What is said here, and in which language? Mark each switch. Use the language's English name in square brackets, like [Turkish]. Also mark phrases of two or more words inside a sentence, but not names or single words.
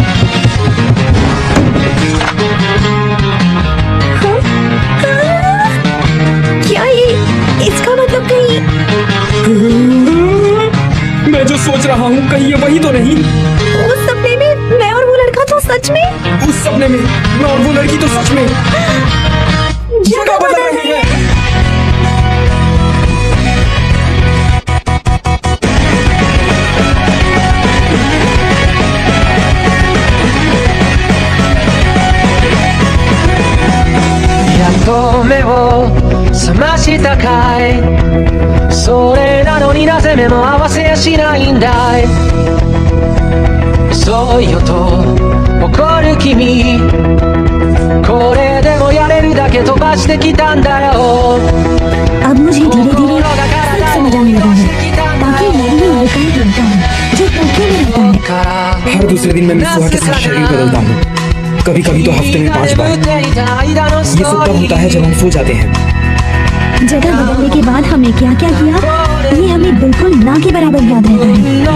[Hindi] क्या ये इसका मतलब कहीं? मैं जो सोच रहा हूँ कहीं ये वही तो नहीं? उस सपने में मैं और वो लड़का तो सच में? उस सपने में मैं और वो लड़की तो सच में जगह बदल रही है। [Japanese] と目を覚ましたかい、それなのになぜ目も合わせやしないんだい、遅いよと怒る君、これでもやれるだけ飛ばしてきたんだよ。 [Hindi] अब मुझे धीरे धीरे समझ आने लगा है। ताकि मैं भी लड़का ही बनता हूँ जो टोक्यो में रहता है। हर दूसरे दिन मैं मित्सुहा के साथ शरीर बदलता हूँ, कभी कभी तो हफ्ते में 5 बार। ये सब तब होता है जब हम सो जाते हैं। जगह बदलने के बाद हमने क्या क्या किया ये हमें बिल्कुल ना के बराबर याद रहता है।